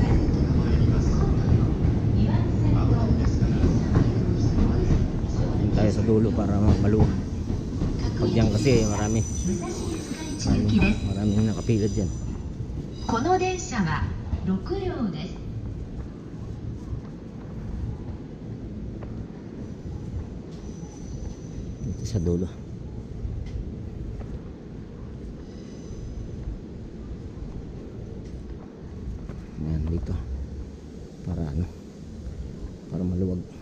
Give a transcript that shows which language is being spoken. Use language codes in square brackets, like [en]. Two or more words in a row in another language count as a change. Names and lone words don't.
[tl] Tayo sa dulo para maluwag. Pag yan kasi maraming nakapila dyan. [ja] この電車は6両です。 [tl] Dito sa dulo. Ayan, dito para para maluwag.